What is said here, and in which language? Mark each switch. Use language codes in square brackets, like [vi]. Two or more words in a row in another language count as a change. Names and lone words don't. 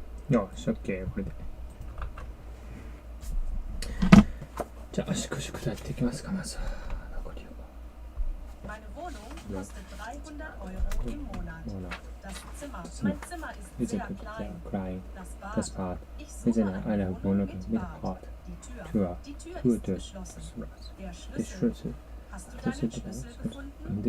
[ja] よし、OK、これで。じゃあ、粛々とやっていきますか、まずは。残りを。 [de] Meine Wohnung kostet 300 Euro im Monat. Das Zimmer, mein Zimmer ist sehr klein. Das Bad, ich suche eine Wohnung mit Bad. Die Tür ist geschlossen. Der Schlüssel. Hast du deinen Schlüssel gefunden?